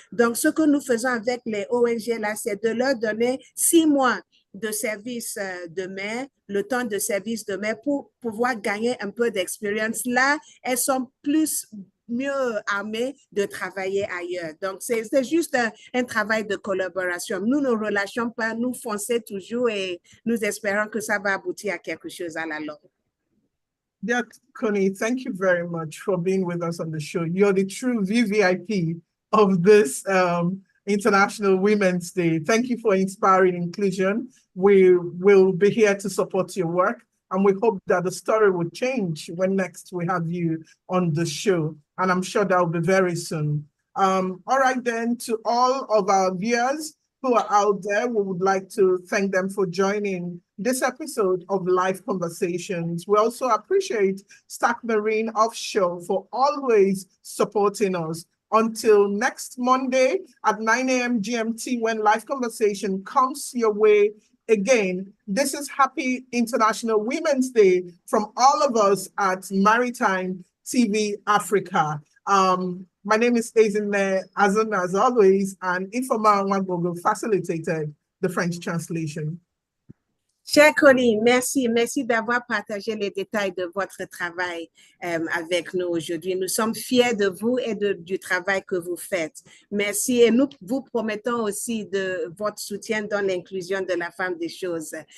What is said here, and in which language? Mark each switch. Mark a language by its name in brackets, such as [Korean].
[French] Donc, ce que nous faisons avec les ONG, là, c'est de leur donner 6 mois de service de mer, le temps de service de mer pour pouvoir gagner un peu d'expérience. Là, elles sont mieux armés de travailler ailleurs. Donc, c'est juste un travail de collaboration. Nous ne relâchons pas, nous fonçons toujours et nous espérons que ça va aboutir à quelque chose à la longue. [English] Yeah, KONI, thank you very much for being with us on the show. You're the true VVIP of this International Women's Day. Thank you for inspiring inclusion. We will be here to support your work. And we hope that the story will change when next we have you on the show. And I'm sure that will be very soon. All right, then, to all of our viewers who are out there, we would like to thank them for joining this episode of Live Conversations. We also appreciate Stack Marine Offshore for always supporting us. Until next Monday at 9 a.m. GMT, when Live Conversation comes your way again, this is Happy International Women's Day from all of us at Maritime TV Africa. My name is Ezine Azun, as always, and Ifoma Nwagbogo facilitated the French translation. [French] Cher KONI, merci d'avoir partagé les détails de votre travail avec nous aujourd'hui. Nous sommes fiers de vous et du travail que vous faites. Merci et nous vous promettons aussi de votre soutien dans l'inclusion de la femme des choses.